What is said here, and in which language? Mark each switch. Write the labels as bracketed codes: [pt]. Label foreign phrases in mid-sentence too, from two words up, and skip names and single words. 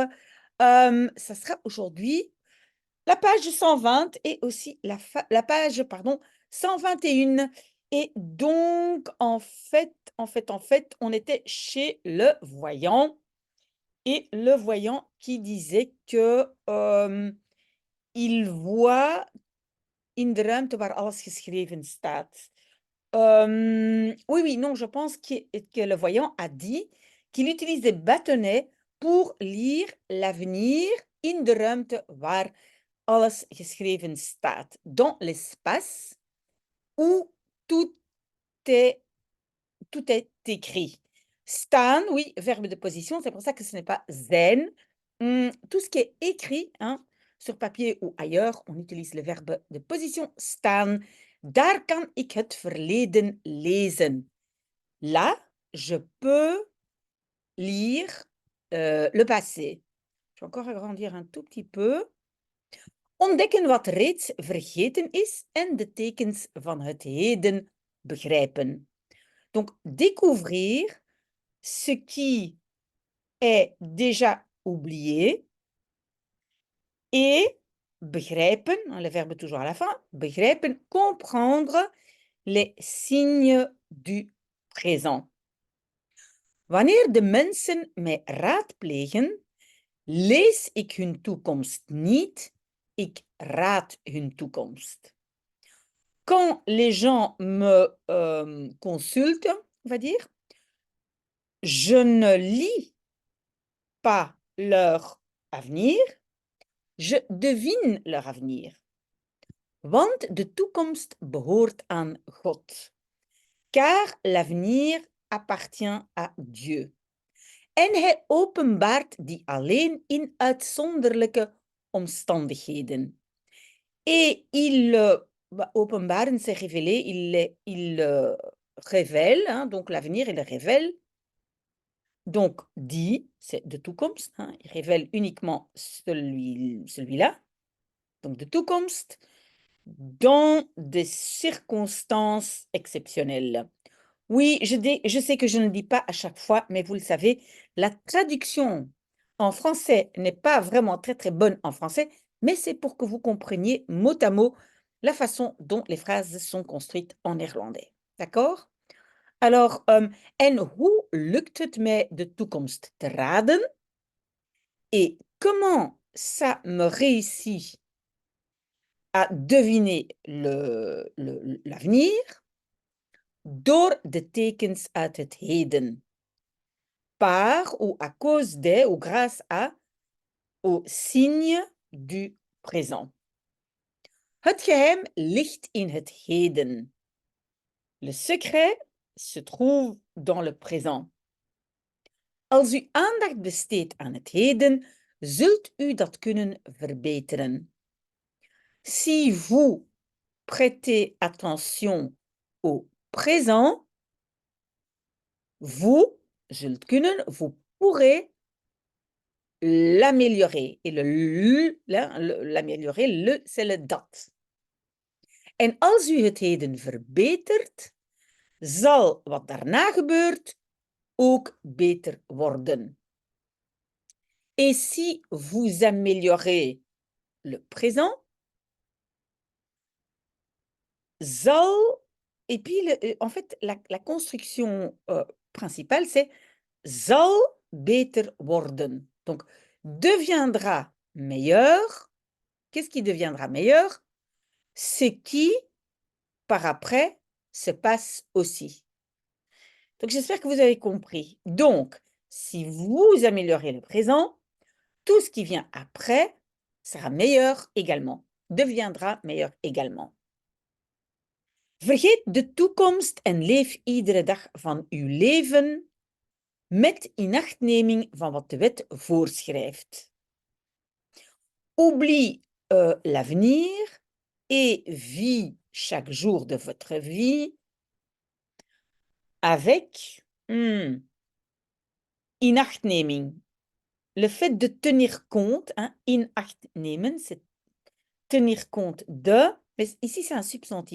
[fr] Ça sera aujourd'hui la page 120 et aussi la page, pardon, 121. Et donc, en fait, on était chez le voyant. Et le voyant qui disait que il voit [nl] in de ruimte waar alles geschreven staat. [fr] Oui, non, je pense que le voyant a dit qu'il utilise des bâtonnets pour lire l'avenir [nl] in de ruimte waar alles geschreven staat, [fr] dans l'espace où tout est, tout est écrit. Staan, oui, verbe de position, c'est pour ça que ce n'est pas zijn. Tout ce qui est écrit, hein, sur papier ou ailleurs, on utilise le verbe de position staan. [nl] Daar kan ik het verleden lezen. [fr] Là, je peux lire le passé. Je vais encore agrandir un tout petit peu. [nl] Ontdekken wat reeds vergeten is en de tekens van het heden begrijpen. [fr] Donc, découvrir ce qui est déjà oublié et begrijpen, le verbe toujours à la fin, begrijpen, comprendre les signes du présent. [nl] Wanneer de mensen mij raadplegen, lees ik hun toekomst niet, ik raad hun toekomst. [fr] Quand les gens me consultent, on va dire, je ne lis pas leur avenir, je devine leur avenir. [nl] Want de toekomst behoort aan God, [fr] car l'avenir appartient à Dieu. [nl] En hij openbaart die alleen in uitzonderlijke omstandigheden. [fr] Et il openbaren, c'est révéler, il révèle, hein, donc l'avenir, il le révèle. Donc, dit, c'est [nl] de toekomst, [fr] hein, il révèle uniquement celui-là, donc [nl] de toekomst, [fr] dans des circonstances exceptionnelles. Oui, je sais que je ne le dis pas à chaque fois, mais vous le savez, la traduction en français n'est pas vraiment très bonne en français, mais c'est pour que vous compreniez mot à mot la façon dont les phrases sont construites en néerlandais. D'accord? Alors, [nl] en hoe lukt het mij de toekomst te raden? [fr] Et comment ça me réussit à deviner l'avenir? [nl] Door de tekens uit het heden. [fr] Par ou à cause de ou grâce à, aux signes du présent. [nl] Het geheim ligt in het heden. [fr] Le secret se trouve dans le présent. [nl] Als u aandacht besteedt aan het heden, zult u dat kunnen verbeteren. [fr] Si vous prêtez attention au présent, vous [nl] zult kunnen, [fr] vous pourrez l'améliorer. Et l'améliorer, c'est le dat. [nl] En als u het heden verbetert, zal wat daarna gebeurt ook beter worden. [fr] Et si vous améliorez le présent, zal, et puis en fait, la construction principale, c'est [nl] zal beter worden. [fr] Donc, deviendra meilleur. Qu'est-ce qui deviendra meilleur? Ce qui, par après, se passe aussi. Donc, j'espère que vous avez compris. Donc, si vous améliorez le présent, tout ce qui vient après sera meilleur également, deviendra meilleur également. [nl] Vergeet de toekomst en leef iedere dag van uw leven met inachtneming van wat de wet voorschrijft. [fr] Oublie l'avenir et vis chaque jour de votre vie avec inachtneming. Le fait de tenir compte, hein, [nl] in acht nemen, [fr] c'est tenir compte de, mais ici c'est un substantif.